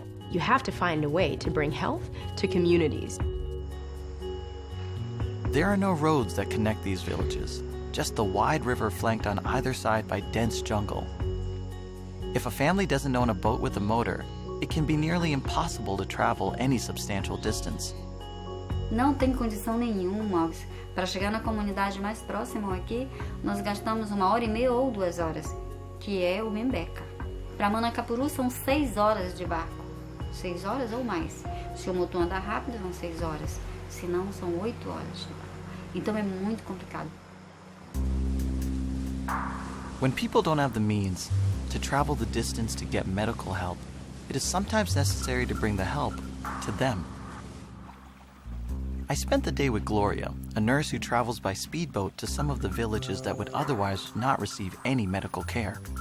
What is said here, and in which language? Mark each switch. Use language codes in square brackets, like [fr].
[en] You have to find a way to bring health to communities. There are no roads that connect these villages, just the wide river flanked on either side by dense jungle. If a family doesn't own a boat with a motor, it can be nearly impossible to travel any substantial distance. [pt] Não tem condição nenhuma. Para chegar na comunidade mais próxima aqui, nós gastamos 1h30 ou 2 horas, que é o Membeca. Para Manacapuru são 6 horas de barco. 6 horas ou mais. Se o motor andar rápido, são 6 horas. Se não, são 8 horas de barco. Então é muito complicado. [en] When people don't have the means to travel the distance to get medical help, it is sometimes necessary to bring the help to them. I spent the day with Gloria, a nurse who travels by speedboat to some of the villages that would otherwise not receive any medical care.